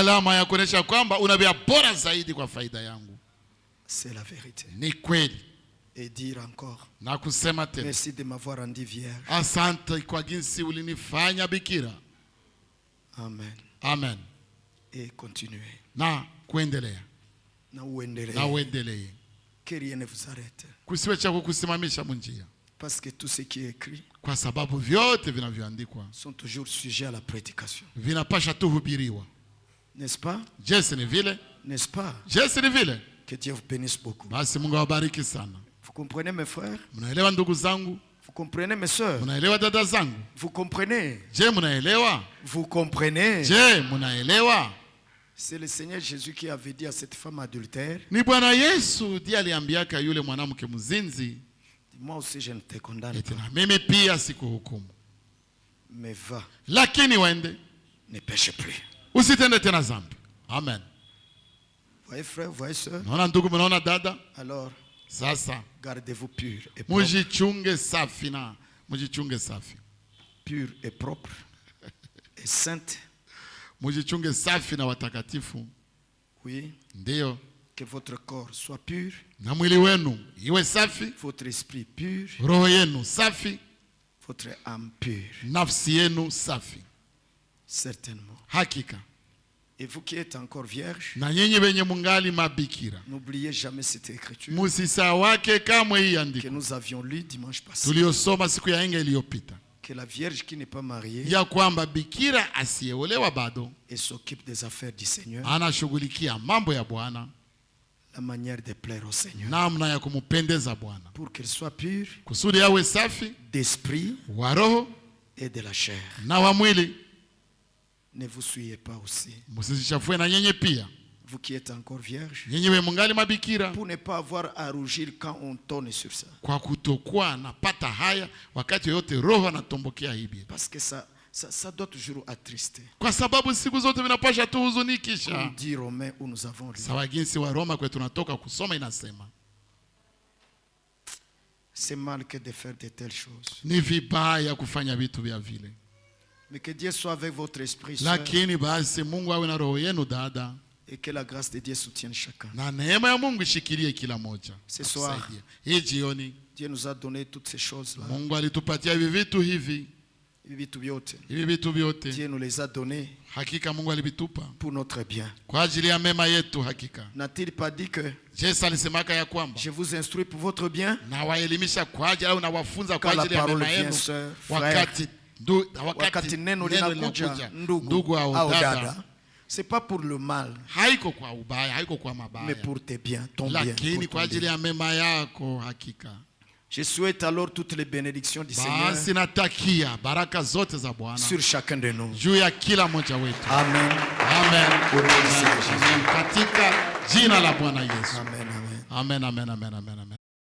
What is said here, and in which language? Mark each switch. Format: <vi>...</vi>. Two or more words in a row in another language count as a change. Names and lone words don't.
<fr>C'est la vérité. Et dire encore, merci de m'avoir rendu vierge. Amen. Amen. Et continuer.</fr> <sw>Na kuendelea. Na uendelee. Na uendelee.</sw> <fr>Que rien ne vous arrête.</fr> <sw>Kusiwe cha kukusimamisha munjia.</sw> <fr>Parce que tout ce qui est écrit,</fr> <sw>kwa sababu vyote vinavyoandikwa,</sw> <fr>sont toujours sujets à la prédication.</fr> <sw>Vinapasha tu hubiriwa.</sw> <fr>N'est-ce pas?</fr> <sw>Jesi ni vile.</sw> <fr>N'est-ce pas?</fr> <sw>Jesi ni vile.</sw> <fr>Que Dieu vous bénisse beaucoup.</fr> <sw>Basi Mungu awabariki sana.</sw> <fr>Vous comprenez mes frères?</fr> <sw>Mnaelewa ndugu zangu?</sw> <fr>Vous comprenez mes sœurs?</fr> <sw>Mnaelewa dada zangu?</sw> <fr>Vous comprenez?</fr> <sw>Je mnaelewa?</sw> <fr>Vous comprenez?</fr> <sw>Je mnaelewa?</sw> <fr>C'est le Seigneur Jésus qui avait dit à cette femme adultère.</fr> <sw>Ni Bwana Yesu ndiye aliambiaka yule mwanamke mzinzi.</sw> <fr>Moi aussi je ne te condamne pas.</fr> <sw>Na mimi pia sikuhukumu.</sw> <fr>Mais va.</fr> <sw>Lakini wende.</sw> <fr>Ne péche plus.</fr> <sw>Usitende tena dhambi. Amen.</sw> <fr>Voyez frère, voyez sœur.</fr> <sw>Naona ndugu, mnaona dada?</sw> <fr>Alors,</fr> <sw>sasa</sw> <fr>gardez-vous pur et propre.</fr> <sw>Mujichunge safi na mujichunge safi.</sw> <fr>Pur et propre et sainte.</fr> <sw>Mujichunge safi na watakatifu.</sw> <fr>Oui.</fr> <sw>Ndio.</sw> <fr>Que votre corps soit pur.</fr> <sw>Na mwili wenu iwe safi.</sw> <fr>Votre esprit pur.</fr> <sw>Roho yenu safi.</sw> <fr>Votre âme pure.</fr> <sw>Nafsi yenu safi.</sw> <fr>Certainement.</fr> <sw>Hakika.</sw> <fr>Et vous qui êtes encore vierge,</fr> <sw>na nyinyi wenye mungali mabikira,</sw> <fr>n'oubliez jamais cette écriture</fr> <sw>musisawake kamwe hii andiko</sw> <fr>que nous avions lu dimanche passé.</fr> <sw>tuliosoma siku ya yenga iliyopita,</sw> <fr>Que la vierge qui n'est pas mariée</fr> <sw>ya kwamba bikira asiyeolewa bado</sw> <fr>et s'occupe des affaires du Seigneur,</fr> <sw>anashughulikia mambo ya Bwana,</sw> <fr>la manière de plaire au Seigneur,</fr> <sw>namna ya kumupendeza Bwana,</sw> <fr>pour qu'elle soit pure</fr> <sw>kusudi awe safi</sw> <fr>d'esprit</fr> <sw>wa roho</sw> <fr>et de la chair.</fr> <sw>na wa mwili.</sw> <fr>Ne vous souillez pas aussi,</fr> <sw>Musisishafue na nyenye pia,</sw> <fr>vous qui êtes encore vierge,</fr> <sw>nyenye we mungali mabikira,</sw> <fr>pour ne pas avoir à rougir quand on tourne sur ça.</fr> <sw>kwa kutokuwa napata haya wakati yote roho anatombokea hivi,</sw> <fr>Parce que ça doit toujours attrister.</fr> <sw>kwa sababu siku zote vinapasha tu</sw> <fr>On</fr> <sw>huzunikisha.</sw> <fr>dit Romains où nous avons lu.</fr> <sw>Sawa jinsi wa Roma kwetu tunatoka kusoma inasema</sw> <fr>C'est mal que de faire de telles choses.</fr> <sw>ni vibaya kufanya vitu vya vile,</sw> <fr>Mais que Dieu soit avec votre esprit, sœur,</fr> <sw>lakini basi Mungu awe na roho yenu dada,</sw> <fr>et que la grâce de Dieu soutienne chacun.</fr> <sw>na neema ya Mungu ishikilie kila moja.</sw> <fr>Ce soir,</fr> <sw>Atusaidie. Hii jioni</sw> <fr>Dieu nous a donné toutes ces choses-là.</fr> <sw>Mungu alitupatia hivi vitu hivi vyote,</sw> <fr>Dieu nous les a donnés</fr> <sw>hakika Mungu alivitupa</sw> <fr>pour notre bien.</fr> <sw>kwa ajili ya mema yetu. Hakika</sw> <fr>N'a-t-il pas dit que</fr> <sw>Yesu alisemaka ya kwamba</sw> <fr>je vous instruis pour votre bien?</fr> <sw>na waelimisha kwa ajili au na wafunza kwa</sw> <fr>Quand la</fr> <sw>ajili ya</sw> <fr>parole</fr> <sw>mema</sw> <fr>vient,</fr> <sw>yenu,</sw> <fr>sœur,</fr> <sw>wakati wakati neno linakuja, ndugu au dada,</sw> <fr>c'est pas pour le mal,</fr> <sw>haiko kwa ubaya, haiko kwa</sw> <fr>mais</fr> <sw>mabaya,</sw> <fr>pour tes biens, ton bien.</fr> <sw>lakini</sw> <fr>pour ton</fr> <sw>kwa ajili</sw> <fr>bien.</fr> <sw>ya mema yako. Hakika</sw> <fr>Je souhaite alors toutes les bénédictions du Seigneur</fr> <sw>basi natakia baraka zote za Bwana</sw> <fr>sur chacun de nous.</fr> <sw>juu ya kila mmoja wetu. Amen. Amen.</sw> <fr>Au nom du Seigneur Jésus.</fr> <sw>Katika jina la Bwana Yesu. Amen, amen. Amen, amen, amen, amen, amen.</sw>